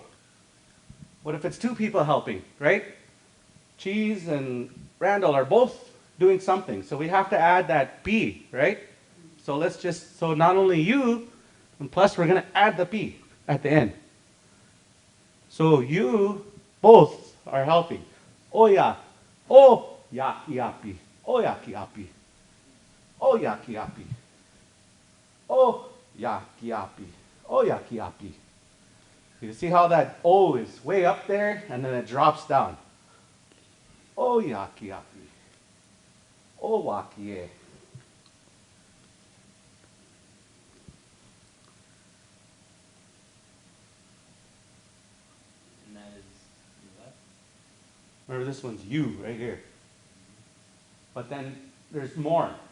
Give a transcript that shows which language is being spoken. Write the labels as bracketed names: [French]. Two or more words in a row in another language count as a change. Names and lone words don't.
[English] What if it's two people helping, right? Cheese and Randall are both doing something, so we have to add that B, right? So let's just, so not only you, and plus we're going to add the B at the end. So you both are helping. [Lakota] Oya, o yakiapi, o yakiapi, o yakiapi. O yakiapi. O yakiapi. [English] You see how that O is way up there and then it drops down. [Lakota] O yakiapi. O wakie. [English] And that is what? Remember this one's you right here. But then there's more.